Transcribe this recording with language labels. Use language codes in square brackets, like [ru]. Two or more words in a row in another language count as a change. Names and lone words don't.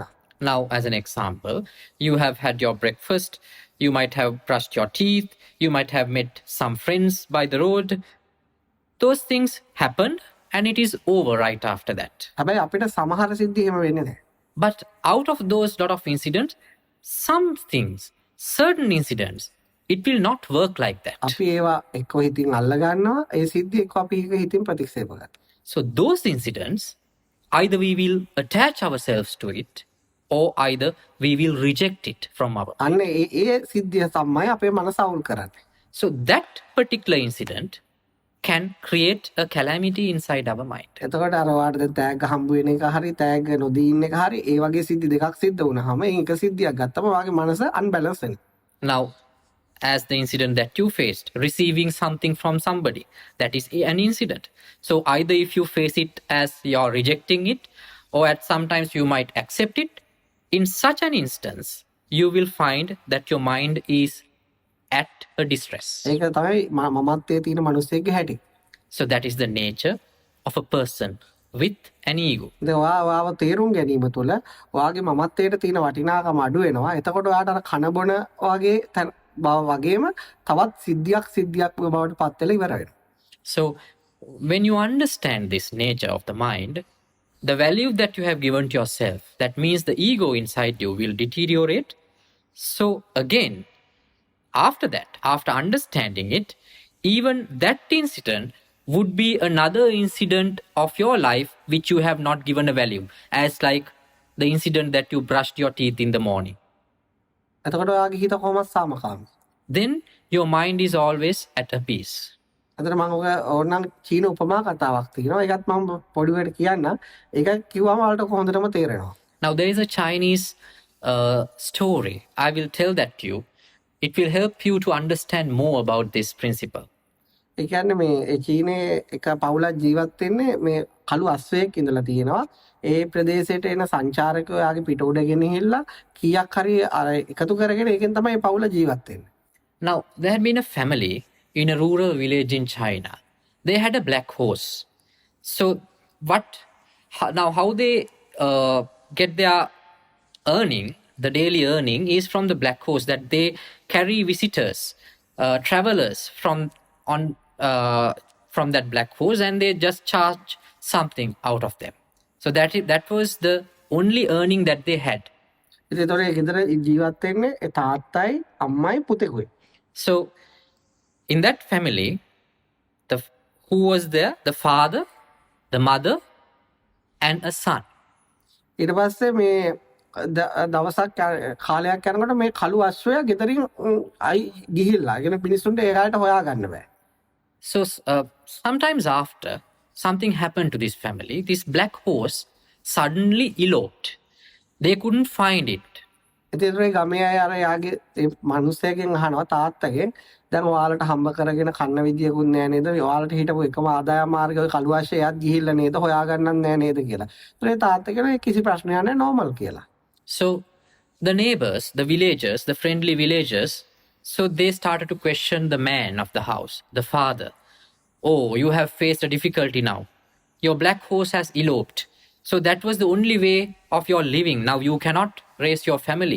[en] Now, as an example, you have had your breakfast, you might have brushed your teeth, you might have met some friends by the road. Those things happened and it is over right after that. [si] හැබැයි අපිට සමහර සිද්ධි එහෙම වෙන්නේ නැහැ. [en] But out of those lot of incidents, some things, certain incidents, it will not work like that. [si] අපි ඒවා එක්ක හිතින් අල්ල ගන්නවා ඒ සිද්ධි එක්ක අපි ඒක හිතින් ප්‍රතික්ෂේප කරනවා. [en] So those incidents, either we will attach ourselves to it or either we will reject it from our. [si] අන්න ඒ සිද්ධිය තමයි අපේ මනස අවුල් කරන්නේ. [en] So that particular incident can create a calamity inside our mind. [si] එතකොට අර වාට දැන් තෑග්ග හම්බ වෙන එක හරි තෑග්ග නොදී ඉන්න එක හරි ඒ වගේ සිද්ධි දෙකක් සිද්ධ වුණාම ඒක සිද්ධියක් ගත්තම වාගේ මනස අන්බැලන්ස් වෙනවා. [en] Now, as the incident that you faced, receiving something from somebody, that is an incident. So either if you face it as you're rejecting it, or at sometimes you might accept it, in such an instance, you will find that your mind is at a distress. [si] ඒක තමයි මමත්වයේ තියෙන මිනිස්සෙක්ගේ හැටි. [en] So that is the nature of a person with an ego. [si] දැන් ඔයාව තේරුම් ගැනීම තුළ ඔයාගේ මමත්වයට තියෙන වටිනාකම අඩු වෙනවා. එතකොට ඔයාට අර කන බොන වගේ වගේම තවත් සිද්ධියක් බවට පත් වෙලා ඉවර වෙනවා. [en] So when you understand this nature of the mind, the value that you have given to yourself, that means the ego inside you will deteriorate. So again, after that, after understanding it, even that incident would be another incident of your life which you have not given a value, as like the incident that you brushed your teeth in the morning. [si] එතකොට ඔයාගේ හිත කොහොමද සාමකාමී? [en] Then your mind is always at a peace. [si] අතන මම ඕනනම් චීන උපමා කතාවක් තියෙනවා. ඒකත් මම පොඩිවට කියන්න. ඒක කිව්වම ඔයාලට කොහොඳටම තේරෙනවා. [en] Now there is a Chinese story. I will tell that to you. It will help you to understand more about this principle. [si] ඒ කියන්නේ මේ චීනේ එක පවුලක් ජීවත් වෙන්නේ මේ කළු අස්වැයෙක් ඉඳලා තියෙනවා. ඒ ප්‍රදේශයට එන සංචාරකයෝ යාගේ පිට උඩ ගෙනහිල්ලා කීයක් හරි අර එකතු කරගෙන ඒකෙන් තමයි පවුල ජීවත් වෙන්නේ. [en] Now there had been a family in a rural village in China. They had a black horse. So how they get their earning, the daily earning is from the black horse, that they carry visitors, travelers from that black horse, and they just charge something out of them. So that was the only earning that they had. [si] ඒතකොට ඒ ගෙදර ජීවත් වෙන්නේ ඒ තාත්තයි අම්මයි පුතෙකුයි. [en] So in that family, who was there? The father, the mother, and a son. [si] ඊට පස්සේ මේ දවසක් කාලයක් යනකොට මේ කළු අශ්වයා ගෙදරින් අයි ගිහිල්ලා. ඒ කියන්නේ මිනිස්සුන්ට ඒ කාලේට හොයාගන්න බෑ. [en] So sometimes after something happened to this family, this black horse suddenly eloped. They couldn't find it. [si] ඉතින් ඒ ගමේ අය අර යාගේ ඒ මිනිස්සෙක්ගෙන් අහනවා තාත්තගෙන් දැන් ඔයාලට හම්බ කරගෙන කන්න විදියකුත් නෑ නේද? ඔයාලට හිටපු එකම ආදායම් මාර්ගය ඔය කළු අශ්වයාත් ගිහිල්ලා නේද? හොයාගන්නත් නෑ නේද කියලා. ඒත් ඒ තාත්තා කියනවා කිසි ප්‍රශ්නයක් නෑ normal කියලා. [en] So the neighbors, the villagers, the friendly villagers, so they started to question the man of the house, the father. Oh, you have faced a difficulty now. Your black horse has eloped. So that was the only way of your living. Now you cannot raise your family.